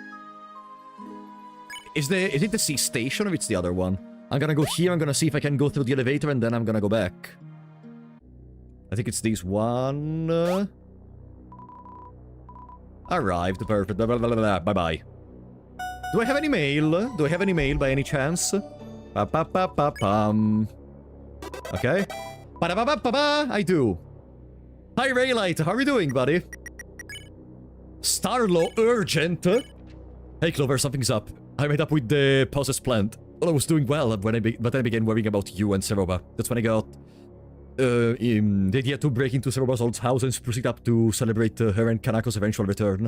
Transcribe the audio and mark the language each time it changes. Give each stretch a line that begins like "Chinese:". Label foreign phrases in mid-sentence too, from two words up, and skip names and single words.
English: Is it the C station or it's the other one? I'm gonna go here, I'm gonna see if I can go through the elevator and then I'm gonna go back. I think it's this one. Arrived, perfect. Bye-bye. Do I have any mail? Do I have any mail by any chance? Pa-pa-pa-pa-pum. Okay. Pa-da-pa-pa-pa-pa! I do. Hi, Raylight. How are you doing, buddy? Starlo urgent. Hey, Clover, something's up. I met up with the possessed plant. Well, I was doing well but then I began worrying about you and Seroba. That's when I got the idea to break into Seroba's old house and proceed up to celebrate her and Kanako's eventual return.